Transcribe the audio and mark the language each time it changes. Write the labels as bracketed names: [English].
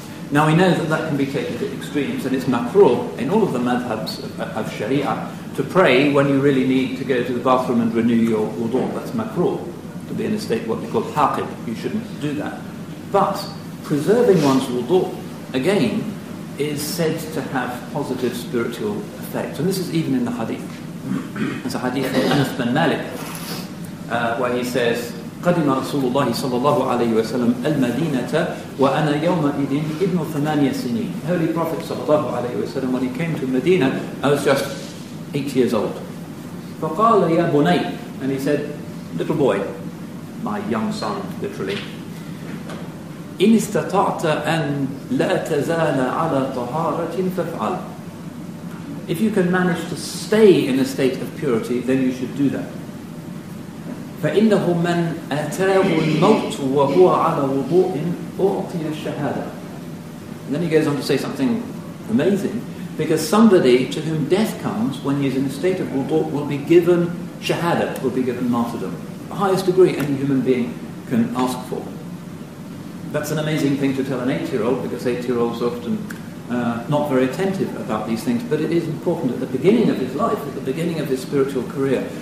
[English] Now we know that that can be taken to extremes, and it's makruh in all of the madhabs of Sharia to pray when you really need to go to the bathroom and renew your wudu. That's makruh, to be in a state what we call Hakim. You shouldn't do that. But preserving one's wudu, again, is said to have positive spiritual effects. And this is even in the hadith. There's a hadith of Anas bin Malik where he says, [Arabic] قدم رسول الله صلى الله عليه وسلم المدينة وأنا يومئذ ابن 8 سنين. [English] Holy Prophet صلى الله عليه وسلم, when he came to Medina, I was just 8 years old. [Arabic] فقال يا بني, [English] and he said, little boy, my young son, literally, [Arabic] إن استطعت أن لا تزال على طهارة فافعل. [English] If you can manage to stay in a state of purity, then you should do that. [Arabic] فإنه من أتاه الموت وهو على وضوء أعطي الشهادة. [English] And then he goes on to say something amazing, because somebody to whom death comes when he is in a state of wudu will be given shahada, will be given martyrdom, the highest degree any human being can ask for. That's an amazing thing to tell an 8-year-old, because 8-year-olds are often not very attentive about these things, but it is important at the beginning of his life, at the beginning of his spiritual career.